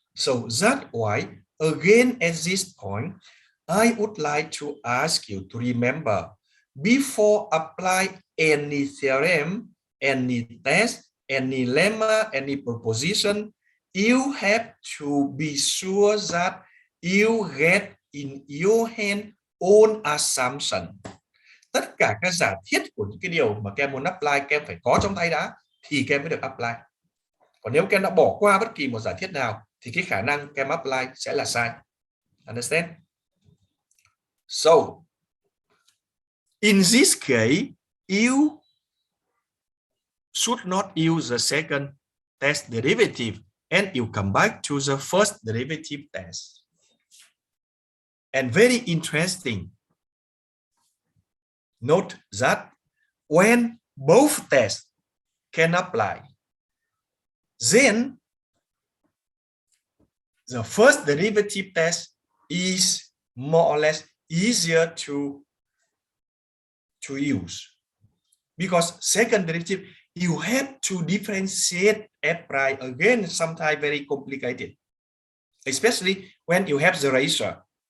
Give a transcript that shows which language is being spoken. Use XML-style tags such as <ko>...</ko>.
<en>So that's why, again, at this point, I would like to ask you to remember, before apply any theorem, any test, any lemma, any proposition, you have to be sure that you get in your hand own assumption.</en> <vi>Tất cả các giả thiết của những cái điều mà các em muốn apply, các em phải có trong tay đã, thì các em mới được apply. Còn nếu các em đã bỏ qua bất kỳ một giả thiết nào, thì cái khả năng các em apply sẽ là sai.</vi> <en>Understand? So, in this case, you should not use the second test derivative and you come back to the first derivative test. And very interesting, note that when both tests can apply, then the first derivative test is more or less easier to use, because second derivative you have to differentiate f prime, again sometimes very complicated, especially when you have the ratio.</en>